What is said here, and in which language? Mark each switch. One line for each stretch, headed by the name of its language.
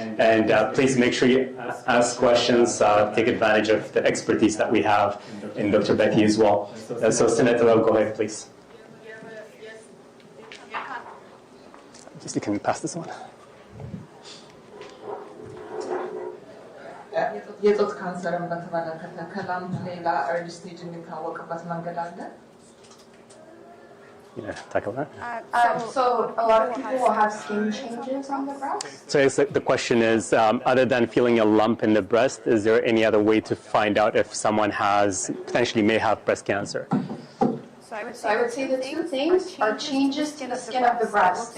English: And please make sure you ask questions, take advantage of the expertise that we have in Dr. Betty as well. So, Senator, go ahead, please. Just you can pass this one.
Amharic: የጡት ካንሰርን በተመለከተ ከላምፕ ሌላ ኤርሊ ስቴጅ የሚታወቅበት መንገድ አለ?
English: Yeah, tackle that. So a lot of people will have skin changes on the breast. So the question is, other than feeling a lump in the breast, is there any other way to find out if someone potentially may have breast cancer? So I would say the two things are changes to the skin of the breast.